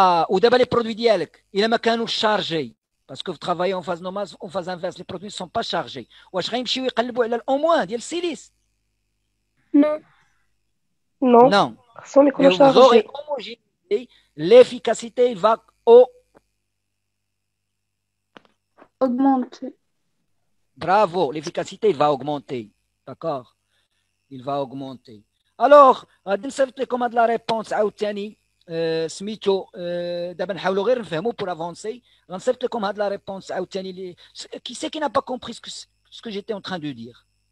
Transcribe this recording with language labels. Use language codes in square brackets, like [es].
[ar] ودابا لي برودوي ديالك الا ما كانوش شارجي [fr] parce que vous travaillez en phase normale, en phase inverse, les produits ne sont pas chargés. [ar] واش غيمشيو يقلبوا على الأو- ديال السيليس؟ [fr] Non. Non. Non. [ar] خصهم يكونوا [fr] Et vous aurez chargés. homogénéisé, l'efficacité va augmenter. Bravo, l'efficacité va augmenter. D'accord? Il va augmenter. [ar] Alors, غادي نصيفط لكم هاد لا ريبونس عاوتاني سميتو دابا نحاولوا غير نفهموا [fr] pour avancer. [ar] غنصيفط لكم هاد لا ريبونس عاوتاني [fr] qui c'est qui n'a pas compris ce que j'étais en train de dire.